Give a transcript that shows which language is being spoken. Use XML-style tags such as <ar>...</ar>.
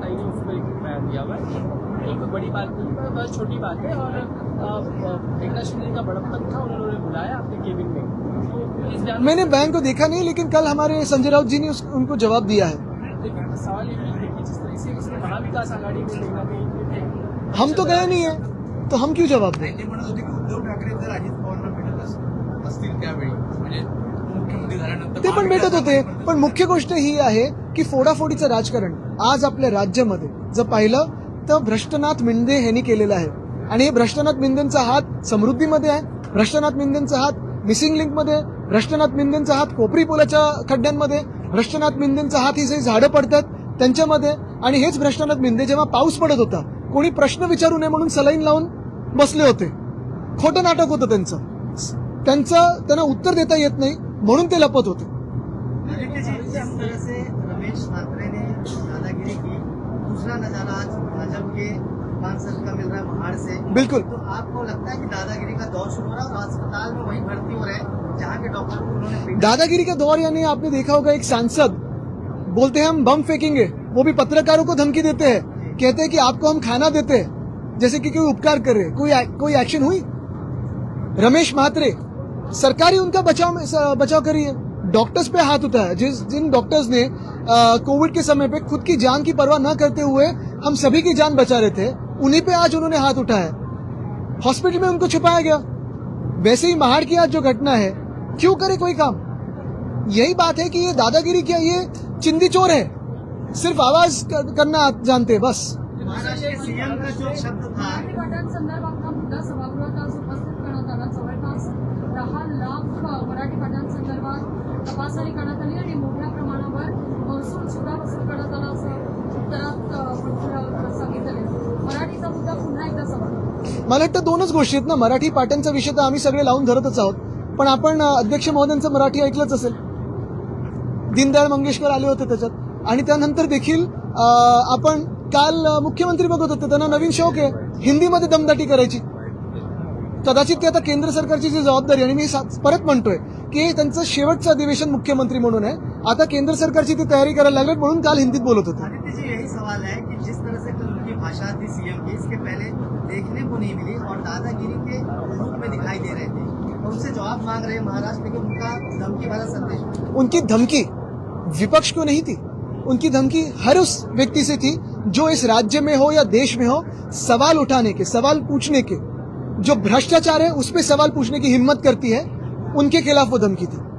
<hi>एक बड़ी बात नहीं, बहुत छोटी बात है और एकनाथ शिंदे का बड़प्पन था, उन्होंने बुलाया अपने केबिन में. तो इस बात मैंने बैंक को देखा नहीं, लेकिन कल हमारे संजय राउत जी ने उनको जवाब दिया है. लेकिन सवाल ये है कि जिस तरह से उसने महाविकास आघाड़ी में देखा कि हम तो गए नहीं है तो हम क्यों जवाब दें.</hi> <mr>ते म्हणत होते की उद्धव ठाकरे जर अजित पवारांना भेटत असतील त्यावेळी म्हणजे मुख्यमंत्री झाल्यानंतर ते पण भेटत होते. पण मुख्य गोष्ट ही आहे की फोडाफोडीचं राजकारण आज आपल्या राज्यामध्ये जर पाहिलं तर भ्रष्टनाथ मिंदे यांनी केलेलं आहे. आणि हे भ्रष्टनाथ मिंदेंचा हात समृद्धीमध्ये आहे, भ्रष्टनाथ मिंदेंचा हात मिसिंग लिंकमध्ये, भ्रष्टनाथ मिंदेंचा हात कोपरी पुलाच्या खड्ड्यांमध्ये, भ्रष्टनाथ मिंदेंचा हात ही जे झाडं पडतात त्यांच्यामध्ये. आणि हेच भ्रष्टनाथ मिंदे जेव्हा पाऊस पडत होता कोणी प्रश्न विचारू नये म्हणून सलाईन लावून बसले होते. खोटं नाटक होतं त्यांना उत्तर देता येत नाही म्हणून ते लपत होते.</mr> <hi>जिस तरह से रमेश मात्रे ने दादागिरी की, दूसरा नजारा आज भाजपा के 5 साल का मिल रहा है बाहर से. बिल्कुल. तो आपको लगता है कि दादागिरी का दौर शुरू हो रहा है और अस्पताल में वही भर्ती हो रहे हैं जहाँ के डॉक्टर को उन्होंने दादागिरी का दौर यानी आपने देखा होगा एक सांसद बोलते हैं हम बम फेंकेंगे, वो भी पत्रकारों को धमकी देते हैं, कहते हैं कि आपको हम खाना देते हैं, जैसे कि कोई उपकार कर रहे. कोई एक्शन हुई. रमेश म्हात्रे सरकार ही उनका बचाव करी है. डॉक्टर्स पे हाथ उठाया, जिन डॉक्टर्स ने कोविड के समय पे खुद की जान की परवाह न करते हुए हम सभी की जान बचा रहे थे, उन्हीं पे आज उन्होंने हाथ उठाया. हॉस्पिटल में उनको छुपाया गया. वैसे ही महाड़ की आज जो घटना है, क्यों करे कोई काम. यही बात है कि ये दादागिरी क्या, ये चिंदी चोर है, सिर्फ आवाज करना जानते हैं बस. महाराष्ट्र के सीएम का जो शब्द था</hi> <mr>मराठी भाषांसंदर्भातला मुद्दा सभागृहात आज उपस्थित करण्यात आला. जवळपास 10 लाख मराठी भाषांसंदर्भात तपासणी करण्यात आली आणि मोठ्या प्रमाणावर महसूल सुद्धा वसूल करण्यात आला असं उत्तरात सांगितलं. मराठीचा मुद्दा पुन्हा एकदा सभागृहात. मला वाटतं दोनच गोष्टी आहेत ना. मराठी पाट्यांचा विषय तर आम्ही सगळे लावून धरतच आहोत, पण आपण अध्यक्ष महोदयांचं मराठी ऐकलंच असेल. दीनदयाळ मंगेशकर आले होते त्याच्यात, आणि त्यानंतर देखील आपण काल मुख्यमंत्री बघत होते, त्यांना नवीन शौक आहे हिंदीमध्ये दमदाटी करायची. कदाचित ते आता केंद्र सरकारची जी जबाबदारी, आणि मी परत म्हणतोय की त्यांचं शेवटचं अधिवेशन मुख्यमंत्री म्हणून आहे, आता केंद्र सरकारची ती तयारी करायला लागलेत, म्हणून काल हिंदीत बोलत होते.</mr> <hi>आदित्य जी, यही सवाल है कि जिस तरह से कल उनकी भाषा थी सीएम की, इसके पहले देखने को नहीं मिली और दादागिरी के रूप में दिखाई दे रहे थे, और उससे जवाब मांग रहे हैं महाराष्ट्र के, उनका धमकी भरा संदेश. उनकी धमकी विपक्ष को नहीं थी, उनकी धमकी हर उस व्यक्ति से थी जो इस राज्य में हो या देश में हो, सवाल उठाने के, सवाल पूछने के, जो भ्रष्टाचार है उस पर सवाल पूछने की हिम्मत करती है, उनके खिलाफ वो धमकी थी.</hi>